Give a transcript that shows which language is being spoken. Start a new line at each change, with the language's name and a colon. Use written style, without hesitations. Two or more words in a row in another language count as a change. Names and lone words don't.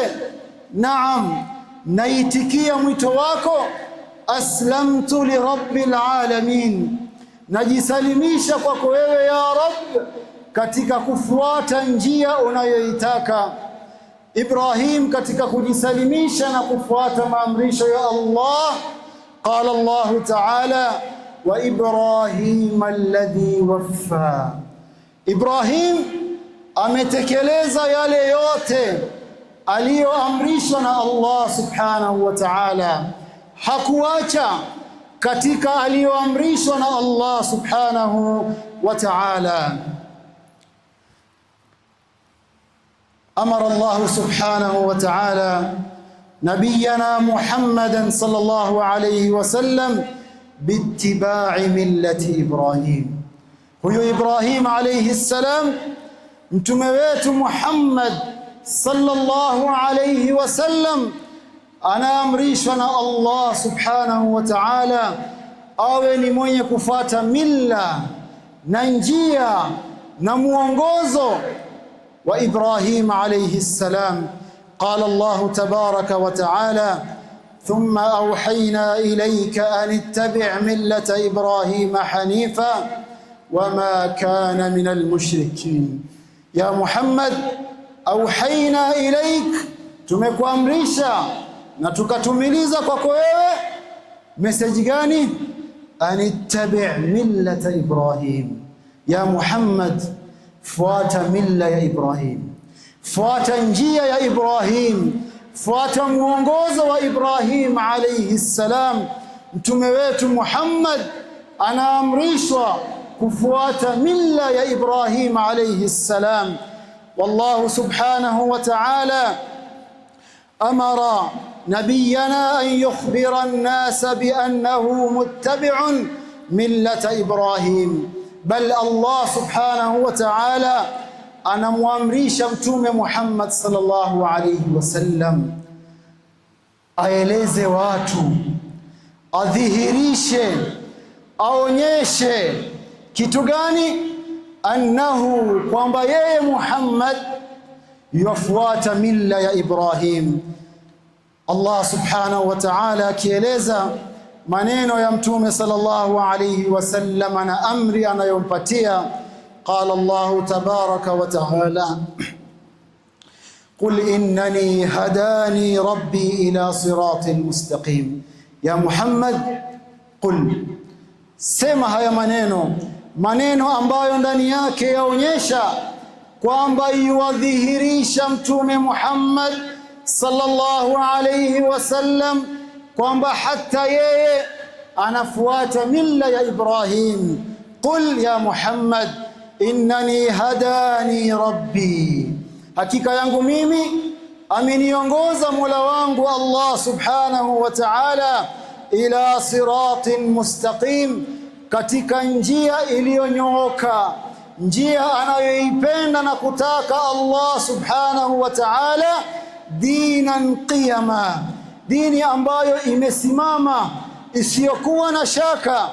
Swahili: Naam, naitikia mwito wako.
Arabic: أسلمت لرب العالمين,
Swahili: najisalimisha kwako wewe
Arabic: يا رب
Swahili: katika kufuata njia unayoitaka. Ibrahim katika kujisalimisha na kufuata maamrisho ya Allah,
Arabic: قال الله تعالى وإبراهيم الذي وفى.
Swahili: Ibrahim ametekeleza yale yote aliyoamrishwa na Allah
Arabic: سبحانه وتعالى,
Swahili: hakuacha katika aliyoamrishwa na Allah
Arabic: سبحانه وتعالى. أمر الله سبحانه وتعالى نبينا محمدا صلى الله عليه وسلم باتباع ملة إبراهيم. هو إبراهيم عليه السلام
Swahili: mtume wetu Muhammad
Arabic: صلى الله عليه وسلم
Swahili: anaamrishwa na Allah
Arabic: سبحانه وتعالى
Swahili: awe ni mwenye kufuata milla na njia na muongozo wa Ibrahim
Arabic: عليه السلام. قال الله تبارك وتعالى ثم أوحينا إليك أن اتبع ملة إبراهيم حنيفا وما كان من المشركين. يا محمد أوحينا إليك,
Swahili: tumekuamrisha na tukatumiliza kwako wewe message gani?
Arabic: أن اتبع ملة إبراهيم. يا محمد,
Swahili: fuata milla ya Ibrahim, fuata njia ya Ibrahim, fuata muongozo wa Ibrahim
Arabic: عليه السلام.
Swahili: Mtume wetu Muhammad anaamrishwa kufuata milla ya Ibrahim
Arabic: عليه السلام. والله سبحانه وتعالى أمر نبينا أن يخبر الناس بأنه متبع ملة إبراهيم.
Swahili: Bal Allah
Arabic: سبحانه وتعالى
Swahili: anamwamrisha mtume Muhammad
Arabic: صلى الله عليه وسلم
Swahili: aeleze watu, adhihirishe, aonyeshe kitu gani? Annahu, kwamba yeye Muhammad yafuata milla ya Ibrahim. Allah
Arabic: سبحانه وتعالى
Swahili: akieleza maneno ya mtume
Arabic: صلى الله عليه وسلم
Swahili: na amri anayompatia,
Arabic: قال الله تبارك وتعالى قل إنني هداني ربي إلى صراط مستقيم. يا محمد قل,
Swahili: sema haya maneno ambayo ndani yake yaonyesha kwamba yuadhihirisha mtume Muhammad
Arabic: صلى الله عليه وسلم
Swahili: kwamba hata yeye anafuata milla ya Ibrahim.
Arabic: قل يا محمد إنني هداني ربي,
Swahili: hakika yangu mimi ameniongoza Mola wangu Allah
Arabic: سبحانه وتعالى إلى صراط مستقيم,
Swahili: katika njia iliyonyooka, njia anayoipenda na kutaka Allah
Arabic: سبحانه وتعالى, دينا قيما,
Swahili: dini ambayo imesimama isiyokuwa na shaka.